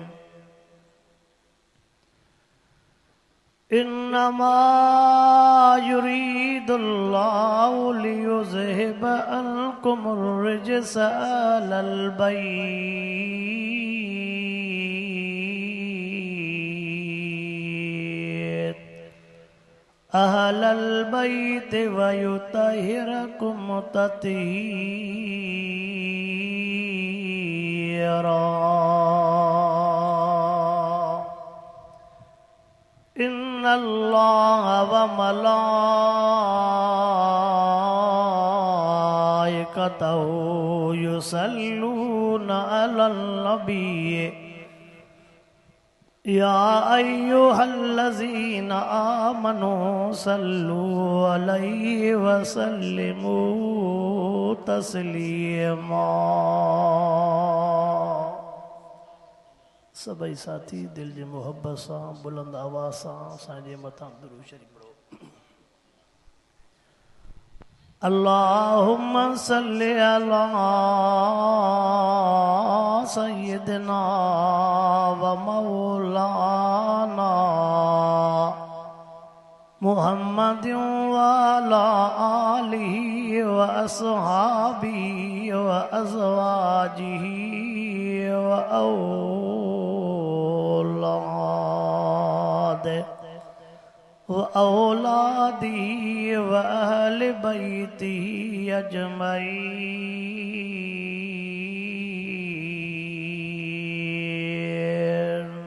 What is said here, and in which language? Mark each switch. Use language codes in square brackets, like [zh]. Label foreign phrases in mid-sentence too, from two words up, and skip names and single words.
[ar] إنما يريد الله ليذهب عنكم الرجس أهل البيت ويطهركم تطهيرا. إن الله وملائكته يصلون على النبي يا أيها الذين آمنوا صلوا عليه وسلموا تسليما. [sd] सभई साथी दिल जी मोहब्बत से बुलंद आवाज़ से असांजे मथां दुरूद शरीफ पढ़ो। [ar] اللهم صل على سيدنا ومولانا محمد وعلى آله وأصحابه وأزواجه وأولاده وأهل بيته أجمعين.